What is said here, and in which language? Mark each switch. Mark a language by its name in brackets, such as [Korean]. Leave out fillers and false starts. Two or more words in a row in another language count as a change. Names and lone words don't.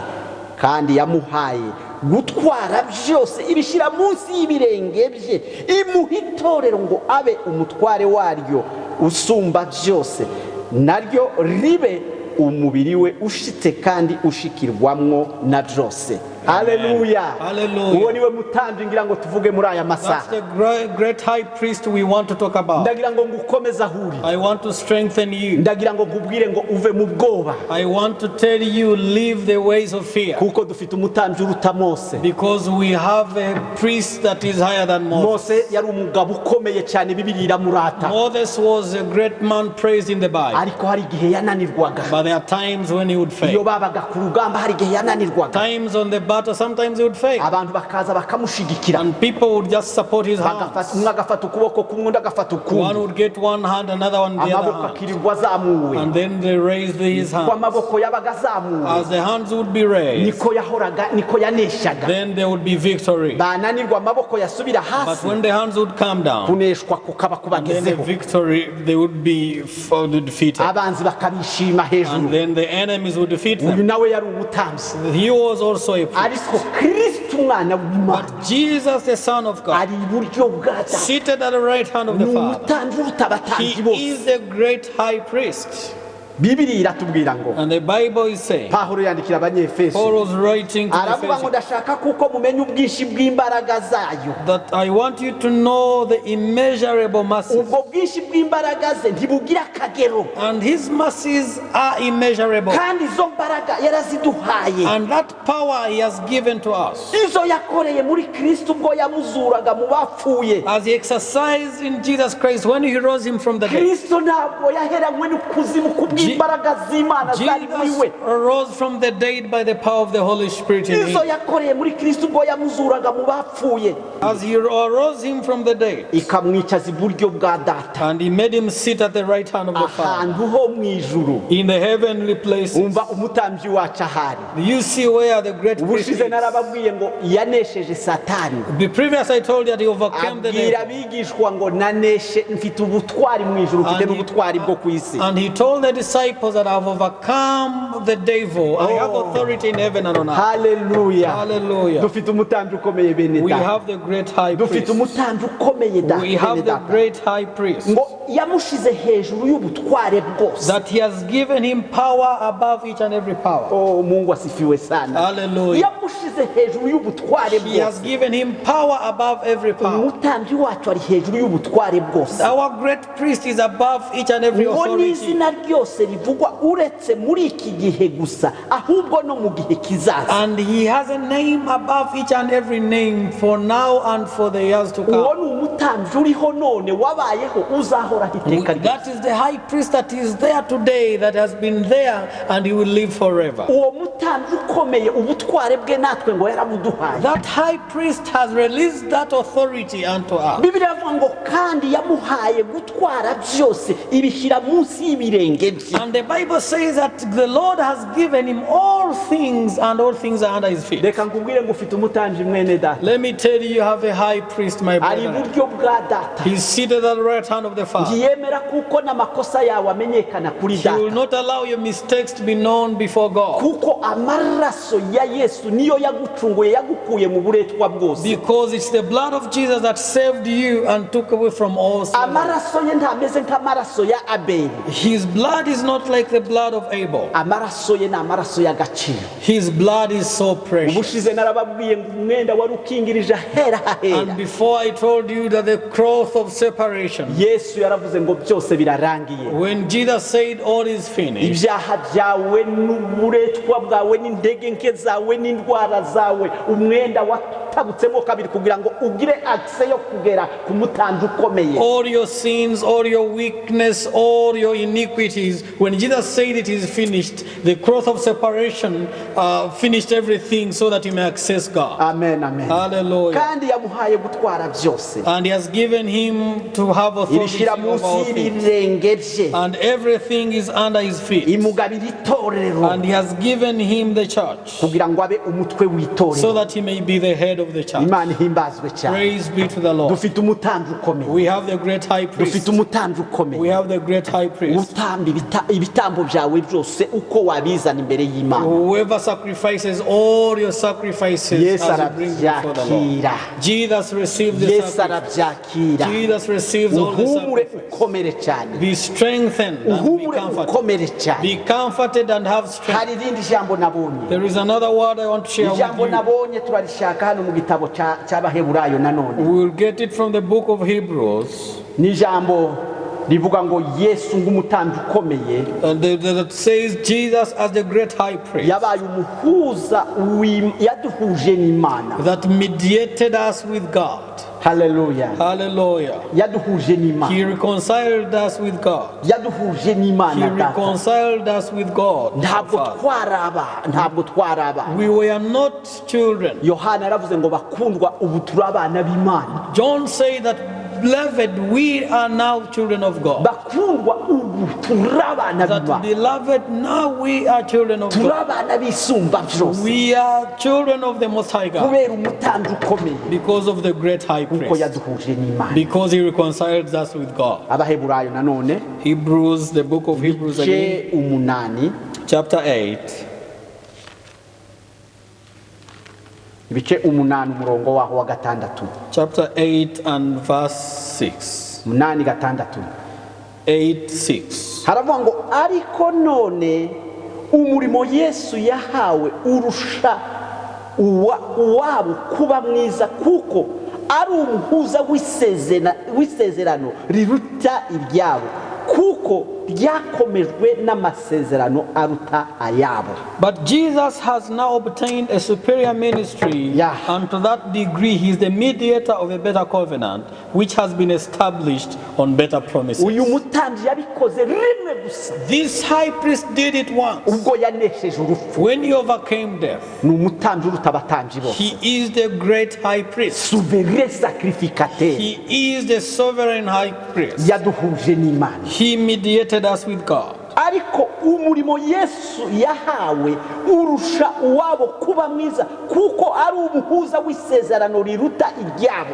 [Kinyarwanda] Kandi yamuhaye gutwara byose, ibishyira munsi y'ibirenge bye, imuha itorero ngo abe umutware waryo usumba byose, naryo ribe umubiri we ushitse kandi ushikirwamwo na byose. Haleluya. [English] Hallelujah. [Kinyarwanda] Uwo niwe mutambyi ngira ngo tuvuge muri aya [English] That's [Kinyarwanda] masaha. [English] the great high priest we want to talk about. [Kinyarwanda] Ndagira ngo ngukomeze ahuri, [English] I want to strengthen you. [Kinyarwanda] ndagira ngo nkubwire ngo uve mu bwoba, [English] I want to tell you, leave the ways of fear. [Kinyarwanda] kuko dufite umutambyi uruta Mose. [English] Because we have a priest that is higher than Moses. [Kinyarwanda] Mose yari umugabo ukomeye cyane, Bibiliya iramurata, [English] Moses was a great man praised in the Bible. [Kinyarwanda] ariko hari igihe yananirwaga. [English] But there are times when he would [Kinyarwanda] Iyo [English] fail. [Kinyarwanda] babaga ku rugamba hari igihe yananirwaga, [English] Times on the battle, sometimes he would fail. [Kinyarwanda] abantu bakaza bakamushigikira, [English] And people would just support his [Kinyarwanda] bagafata, [English] hands. [Kinyarwanda] umwe agafata ukuboko kumwe undi agafata [English] One [Kinyarwanda] ukundi, [English] would get one hand, another one the other [Kinyarwanda] amaboko [English] hand. [Kinyarwanda] akirirwa azamuwe. [English] And then they raised his [Kinyarwanda] Uko [English] hands. [Kinyarwanda] amaboko yabaga azamuwe [English] As the hands would be raised, [Kinyarwanda] niko yahoraga, niko yaneshaga. [English] then there would be victory. [Kinyarwanda] Bananirwa amaboko yasubira [English] But [Kinyarwanda] hasi, [English] when the hands would come down, [Kinyarwanda] kuneshwa kukaba [English] then the [Kinyarwanda] kubagezeho, [English] victory, they would be defeated. [Kinyarwanda] abanzi bakabishima [English] And [Kinyarwanda] hejuru. [English] then the enemies would defeat [Kinyarwanda] Uyu [English] them. [Kinyarwanda] nawe yari umutambyi, [English] He was also a priest. [Kinyarwanda] ariko Kristo umwana w'Imana [English] But Jesus, the Son of God, [Kinyarwanda] ari iburyo bwa data, [English] seated at the right hand of [Kinyarwanda] ni [English] the Father, [Kinyarwanda] umutambyi uruta abatambyi [English] he [Kinyarwanda] bose. [English] is the great high priest. [Kinyarwanda] Bibiliya iratubwira ngo, [English] And the Bible is saying, [Kinyarwanda] Pawulo yandikira Abanyefeso, [English] Paul was writing to the [Kinyarwanda] aravuga ngo [English] Ephesians, [Kinyarwanda] ndashaka kuko mumenya ubwinshi bw'imbaraga zayo. [English] that I want you to know the immeasurable mercies. [Kinyarwanda] Ubwo bwinshi bw'imbaraga ze ntibugira akagero, [English] And his mercies are immeasurable. [Kinyarwanda] kandi izo mbaraga yaraziduhaye, [English] And that power he has given to us, [Kinyarwanda] izo yakoreye muri Kristo ubwo yamuzuraga mu bapfuye. [English] as he exercised in Jesus Christ when he rose him from the dead. [Kinyarwanda] Kristo ntabwo yaheranywe n'ikuzimu kubw'imbaraga z'Imana zari muri we. [English] Jesus arose from the dead by the power of the Holy Spirit in [Kinyarwanda] Izo [English] him. [Kinyarwanda] yakoreye muri Kristo ubwo yamuzuraga mu bapfuye, [English] As he arose him from the dead, [Kinyarwanda] ikamwicaza iburyo bwa data, [English] and he made him sit at the right hand of the Father [Kinyarwanda] ahantu ho mu ijuru. [English] in the heavenly places. [Kinyarwanda] Umva umutambyi wacu ahari. [English] You see where the great priest [Kinyarwanda] Ubushize [English] is. [Kinyarwanda] narababwiye ngo yanesheje Satani, [English] The previous I told you that he overcame the [Kinyarwanda] abwira [English] devil. [Kinyarwanda] abigishwa ngo naneshe, mfite ubutwari mu ijuru, mfite n'ubutwari bwo ku isi. [English] And he told the disciples disciples that have overcome the devil. I have authority in heaven and on earth. [Kinyarwanda] haleluya [English] Hallelujah. [Kinyarwanda] dufite umutambyi ukomeye bene [English] We [Kinyarwanda] data [English] have the great high [Kinyarwanda] dufite [English] priest. [Kinyarwanda] umutambyi ukomeye da [English] We have [Kinyarwanda] bene [English] the [Kinyarwanda] data [English] great high priest. [Kinyarwanda] ngo yamushize hejuru y'ubutware bwose [English] That he has given him power above each and every power. [Swahili] oh Mungu asifiwe sana [English] Hallelujah. [Kinyarwanda] yamushize hejuru y'ubutware [English] He has [Kinyarwanda] bwose [English] given him power above every power. [Kinyarwanda] umutambyi wacu ari hejuru y'ubutware bwose [English] Our great priest is above each and every [Kinyarwanda] ngo [English] authority. [Kinyarwanda] n'izina ryose rivugwa uretse muri iki gihe gusa ahubwo no mu gihe kizaza [English] And he has a name above each and every name for now and for the years to [Kinyarwanda] uwo [English] come. [Kinyarwanda] ni umutambyi uriho none wabayeho uzahoraho iteka ryose [English] That is the high priest that is there today, that has been there, and he will live forever. [Kinyarwanda] uwo mutambyi ukomeye ubutware bwe natwe ngo yarabuduhaye [English] That high priest has released that authority unto us. [Kinyarwanda] bibiliya avuga ngo kandi yamuhaye gutwara byose ibishyira munsi y'ibirenge bye [English] And the Bible says that the Lord has given him all things, and all things are under his feet. [Kinyarwanda] reka nkubwire ngo ufite umutambyi mwene data [English] Let me tell you, you have a high priest, my [Kinyarwanda] ari [English] brother. [Kinyarwanda] iburyo bwa data [English] He's seated at the right hand of the Father. [Kinyarwanda] ntiyemera kuko n'amakosa yawe amenyekana kuri [English] He will [Kinyarwanda] data [English] not allow your mistakes to be known before God. [Kinyarwanda] kuko amaraso ya yesu niyo yagucunguye yagukuye mu buretwa bwose [English] Because it's the blood of Jesus that saved you and took away from all sin. [Kinyarwanda] amaraso ye ntameze nk'amaraso ya abeli [English] His blood is not like the blood of Abel. [Kinyarwanda] amaraso ye ni amaraso y'agaciro [English] His blood is so precious. [Kinyarwanda] ubushize narababwiye ngo umwenda wari ukingirije ahera hahera [English] And before I told you that the cross of separation, [Kinyarwanda] yesu yaravuze ngo byose birarangiye [English] when Jesus said all is finished, [Kinyarwanda] ibyaha byawe n'uburetwa bwawe n'intege nke zawe n'indwara zawe umwenda watabutsemo kabiri kugira ngo ugire akise yo kugera ku mutambyi ukomeye [English] all your sins, all your weakness, all your iniquities, when Jesus said it is finished, the cross of separation finished everything so that you may access God. amen amen Hallelujah. [Kinyarwanda] kandi yamuhaye gutwara byose [English] And he has given him to have authority [Kinyarwanda] ibishyira [English] over [Kinyarwanda] munsi [English] all things. [Kinyarwanda] y'ibirenge bye [English] And everything is under his feet. [Kinyarwanda] imugabira itorero [English] And he has given him the church [Kinyarwanda] kugira ngo abe umutwe [English] so [Kinyarwanda] w'itorero [English] that he may be the head of the church. [Kinyarwanda] imana ihimbazwe cyane [English] Praise be to the Lord. [Kinyarwanda] dufite umutambyi ukomeye [English] We have the great high priest. [Kinyarwanda] dufite umutambyi [English] We [Kinyarwanda] ukomeye [English] have the great high priest. [Kinyarwanda] utamba ibitambo byawe byose uko wabizana imbere y'imana [English] Whoever sacrifices all your sacrifices [Kinyarwanda] yesu [English] as you bring before the Lord. [Kinyarwanda] arabyakira [English] Jesus received the [Kinyarwanda] yesu [English] sacrifice. [Kinyarwanda] arabyakira [English] Jesus receives all the [Kinyarwanda] uhumure [English] sacrifice. [Kinyarwanda] ukomere cyane [English] Be strengthened and be [Kinyarwanda] uhumure [English] comforted. [Kinyarwanda] ukomere cyane [English] Be comforted and have strength. [Kinyarwanda] hari irindi jambo nabonye [English] There is another word I want to share with [Kinyarwanda] ijambo [English] you. [Kinyarwanda] nabonye turarishaka hano mu gitabo cy'abaheburayo nanone [English] We will get it from the book of Hebrews. [Kinyarwanda] ni ijambo rivuga ngo yesu nk'umutambyi ukomeye [English] That says Jesus as the great high priest [Kinyarwanda] yabaye umuhuza yaduhuje n'imana [English] that mediated us with God. [Kinyarwanda] haleluya [English] Hallelujah. [Kinyarwanda] yaduhuje [English] He [Kinyarwanda] n'imana [English] reconciled us with God. [Kinyarwanda] yaduhuje [English] He [Kinyarwanda] n'imana data [English] reconciled us with God. [Kinyarwanda] ntabwo [English] Father. [Kinyarwanda] twaraba [English] We were not children. [Kinyarwanda] yohana yaravuze ngo bakundwa ubu turi abana b'imana [English] John said that, beloved, we are now children of God. [Kinyarwanda] bakundwa ubu turi abana [English] That [Kinyarwanda] b'imana [English] beloved, now we are children of [Kinyarwanda] turi [English] God. [Kinyarwanda] abana b'isumba byose [English] We are children of the Most High God [Kinyarwanda] kubera umutambyi ukomeye [English] because of the great high [Kinyarwanda] kuko [English] priest. [Kinyarwanda] yaduhuje n'imana [English] Because he reconciled us with God. [Kinyarwanda] abaheburayo nanone [English] Hebrews, the book of Hebrews again, [Kinyarwanda] je umunani [English] chapter 8, [Kinyarwanda] ibice umunani umurongo waho wa gatandatu [English] chapter 8 and verse 6. [Kinyarwanda] umunani gatandatu [English] 8:6. [Kinyarwanda] haravuga ngo ariko none umurimo yesu yahawe urusha uwabo kuba mwiza kuko ari umuhuza w'isezerano riruta iryabo kuko ryakomejwe n'amasezerano aruta ayabo. [English] But Jesus has now obtained a superior ministry, Yeah. and to that degree he is the mediator of a better covenant, which has been established on better promises. [Kinyarwanda] uyu mutambyi yabikoze rimwe gusa [English] This high priest did it once [Kinyarwanda] ubwo yanesheje urupfu. [English] when he overcame death. [Kinyarwanda] ni umutambyi uruta abatambyi bose, [English] He is the great high priest. [French] souverain sacrificateur, [English] He is the sovereign high priest. [Kinyarwanda] yaduhuje n'Imana. [English] He mediated us with God. [Kinyarwanda] ariko umurimo Yesu yahawe urusha uwabo kuba mwiza kuko ari umuhuza w'isezerano riruta iryabo.